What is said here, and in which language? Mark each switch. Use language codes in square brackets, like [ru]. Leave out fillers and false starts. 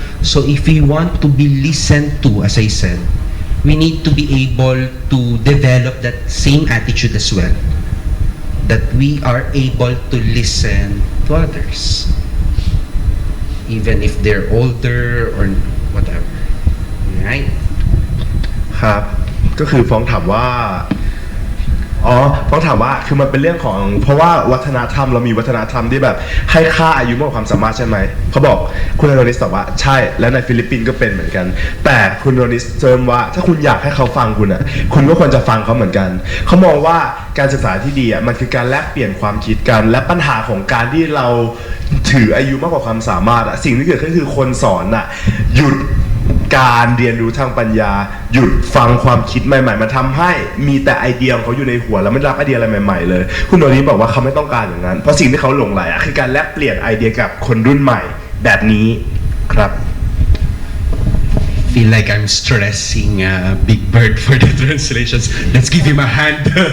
[en] So if we want to be listened to, as I said, we need to be able to develop that same attitude as well. That we are able to listen to others. Even if they're older or whatever. Right? [th] ครับ ก็คือฟ้องถามว่า ฟ้องถามว่า คือมันเป็นเรื่องของ เพราะว่าวัฒนธรรมเรามีวัฒนธรรมที่แบบให้ค่าอายุมากกว่าความสามารถใช่ไหม เขาบอกคุณอโดนิสตอบว่าใช่ และในฟิลิปปินส์ก็เป็นเหมือนกัน แต่คุณอโดนิสเติมว่าถ้าคุณอยากให้เขาฟังคุณอ่ะ คุณก็ควรจะฟังเขาเหมือนกัน เขามองว่าการศึกษาที่ดีอ่ะ มันคือการแลกเปลี่ยนความคิดกัน และปัญหาของการที่เรา ถืออายุมากกว่าความสามารถอ่ะ สิ่งที่เกิดขึ้นคือคนสอนอ่ะหยุดการเรียนรู้ทางปัญญาหยุดฟังความคิดใหม่ๆมาทำให้มีแต่ไอเดียของเขาอยู่ในหัวแล้วไม่รับไอเดียอะไรใหม่ๆเลยคุณโดนี้บอกว่าเขาไม่ต้องการอย่างนั้นเพราะสิ่งที่เขาหลงไหลอ่ะคือการแลกเปลี่ยนไอเดียกับคนรุ่นใหม่แบบนี้ครับ [en] Feel like I'm stressing Big Bird for the translations. Let's give him a hand.